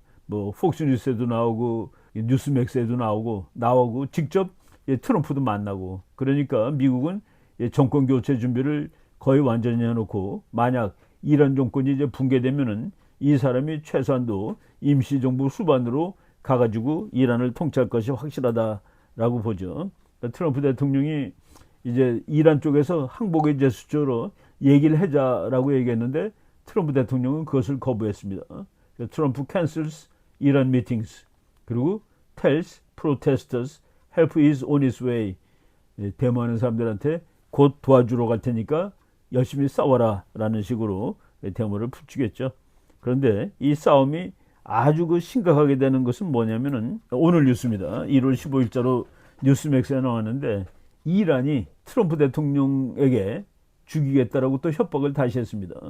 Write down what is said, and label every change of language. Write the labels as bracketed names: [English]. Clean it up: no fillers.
[Korean] 뭐 폭스뉴스에도 나오고 뉴스맥스에도 나오고 직접 트럼프도 만나고, 그러니까 미국은 정권 교체 준비를 거의 완전히 해놓고, 만약 이란 정권이 이제 붕괴되면은 이 사람이 최소한도 임시정부 수반으로 가가지고 이란을 통치할 것이 확실하다라고 보죠. 트럼프 대통령이 이제 이란 쪽에서 항복의 제스처로 얘기를 하자라고 얘기했는데, 트럼프 대통령은 그것을 거부했습니다. [English] 트럼프 cancels Iran meetings, [Korean] 그리고 [English] tells protesters help is on its way. [Korean] 데모하는 사람들한테 곧 도와주러 갈 테니까 열심히 싸워라 라는 식으로 데모를 붙이겠죠. 그런데 이 싸움이 아주 그 심각하게 되는 것은 뭐냐면은, 오늘 뉴스입니다. 1월 15일자로 뉴스맥스에 나왔는데, 이란이 트럼프 대통령에게 죽이겠다라고 또 협박을 다시 했습니다.